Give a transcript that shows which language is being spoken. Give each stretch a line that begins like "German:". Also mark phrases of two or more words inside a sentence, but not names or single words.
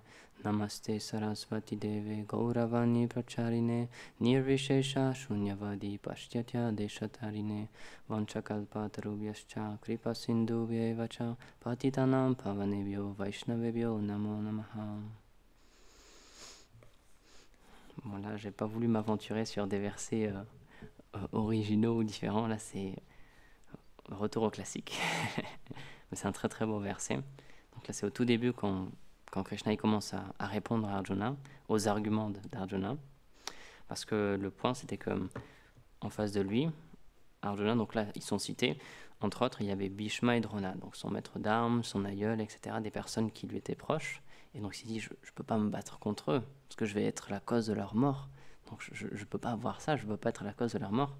Sanskrit: नमस्ते सरस्वती देवे गौरवाणी प्रचारिणे निर्विशेष शून्यवादी पाश्चात्य देशतारिणे वाञ्छाकल्प तरुभ्यश्च कृपा सिन्धुभ्य एव च पतितानाम् पावनेभ्यो वैष्णवेभ्यो नमो नमः.
French: Bon là, j'ai pas voulu m'aventurer sur des versets originaux ou différents. Là, c'est retour au classique. Mais c'est un très très beau verset. Donc là, c'est au tout début quand Krishna il commence à répondre à Arjuna, aux arguments d'Arjuna, parce que le point c'était que en face de lui, Arjuna, donc là ils sont cités, entre autres il y avait Bhishma et Drona, donc son maître d'armes, son aïeul, etc., des personnes qui lui étaient proches, et donc il s'est dit je peux pas me battre contre eux, parce que je vais être la cause de leur mort, donc je peux pas avoir ça, je peux pas être la cause de leur mort.